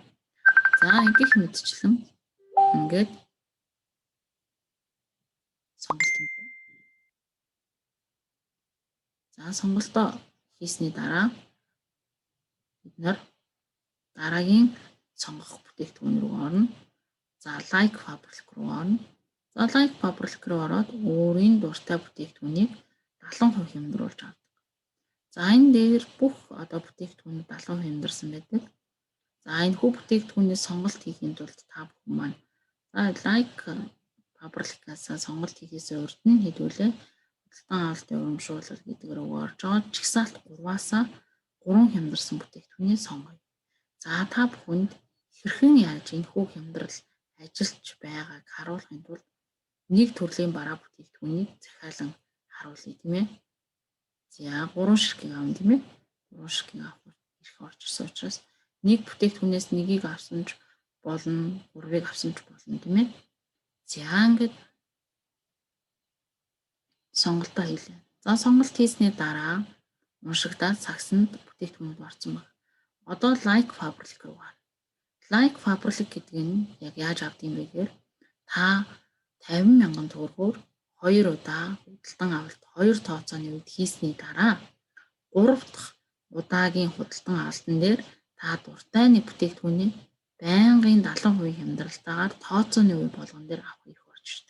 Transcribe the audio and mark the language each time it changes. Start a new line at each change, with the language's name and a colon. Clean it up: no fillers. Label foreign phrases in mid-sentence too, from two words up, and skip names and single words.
Mongolian: За ингэх мэдчлэн ингээд сонголт хийлээ. За сонголтоо хийсний дараа бид нар дараагийн сонгох бүтээгдэхүүн рүү орно. За like public руу орно. За like public руу ороод өөрийн дуртай бүтээгдэхүүнийг 70% хямдруулж авдаг. За энэ дээр бүх одоо бүтээгдэхүүнүүд 70% хямдарсан байдаг. За энэ хүү бүтээгдэхүүний сонголт хийхийн тулд та бүхэн маань like public-аас сонголт хийхээс урд нь хэдүүлээ худалдан авалтын урамшуулал гэдэг рүү орж байгаа жагсаалт 3-аас 3 хямдарсан бүтээгдэхүүнийг сонгоё. За та бүхэнд хэрхэн яаж энэ хүү хямдрал ажиллаж байгааг харуулахын тулд нэг төрлийн бараа бүтээгдэхүүнийг захиалан харуулъя тийм ээ. За 3 ширхгийг авна тийм ээ. 3 ширхгийг авах ирэх орж ирсэн учраас нэг бүтээгдэхүүнээс нэгийг авсан ч болно, 3-ыг авсан ч болно тийм ээ. За ингээд сонголтоо хийлээ. За сонголт хийсний дараа уншигдаад сагсанд бүтээгдэхүүнүүд орсон байна. Одоо like public руу гар. Like public гэдэг нь яг яаж авд юм бэ гэхээр та 50,000 төгрөгөөр 2 удаа худалдан авалт 2 тооцооны үед хийсний дараа 3 дахь удаагийн худалдан авалтан дээр та дуртай нэг бүтээгдэхүүнийг байнгын 70% хямдралтаагаар тооцооны үе болгон дээр авах эрх орж ирдэг.